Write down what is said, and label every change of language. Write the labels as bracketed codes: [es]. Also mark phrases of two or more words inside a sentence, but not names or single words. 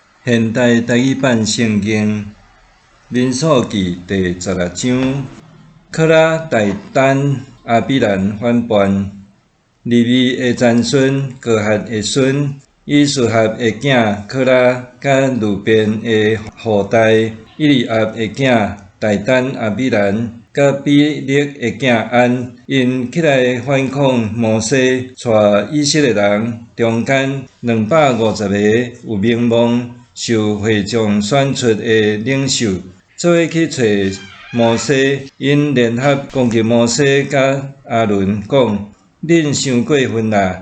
[nan] 现代台语版圣经民数记第16章，可拉大丹阿比兰反叛，利未的曾孙哥哈的孙以苏哈的囝可拉，甲路边的后代以利亚的囝大丹阿比兰，甲比勒的囝安，因起来反抗摩西，带以色列人中间250个有名望、受会众选出的领袖，做伙去找摩西，因联合攻击摩西甲阿伦，讲：恁伤过分啦！